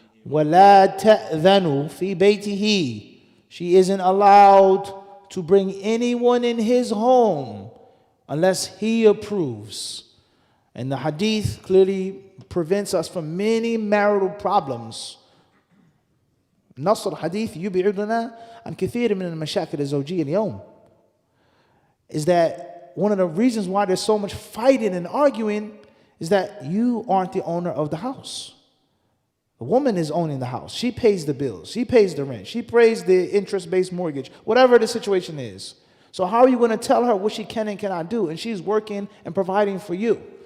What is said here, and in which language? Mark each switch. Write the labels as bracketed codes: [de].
[ar] ولا تأذن في بيته. [en] She isn't allowed to bring anyone in his home unless he approves. And the hadith clearly prevents us from many marital problems. [ar] نص الحديث يبعدنا عن كثير من المشاكل الزوجية اليوم. [en] Is that one of the reasons why there's so much fighting and arguing is that you aren't the owner of the house. The woman is owning the house. She pays the bills. She pays the rent. She pays the interest-based mortgage, whatever the situation is. So how are you going to tell her what she can and cannot do? And she's working and providing for you.